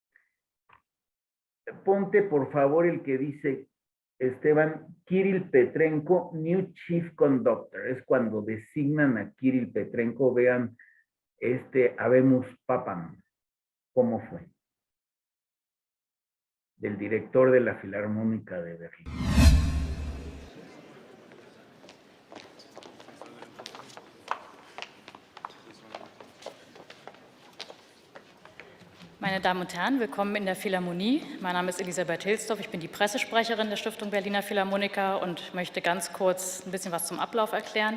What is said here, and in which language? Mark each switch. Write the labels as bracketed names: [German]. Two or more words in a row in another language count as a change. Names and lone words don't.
[Spanish] ponte por favor el que dice Esteban, Kirill Petrenko, [English] New Chief Conductor, [Spanish] es cuando designan a Kirill Petrenko, vean [Latin] Habemus Papam, [Spanish] cómo fue, del director de la Filarmónica de Berlín. [German] Meine Damen und Herren, willkommen in der Philharmonie. Mein Name ist Elisabeth Hilsdorf, ich bin die Pressesprecherin der Stiftung Berliner Philharmoniker und möchte ganz kurz ein bisschen was zum Ablauf erklären.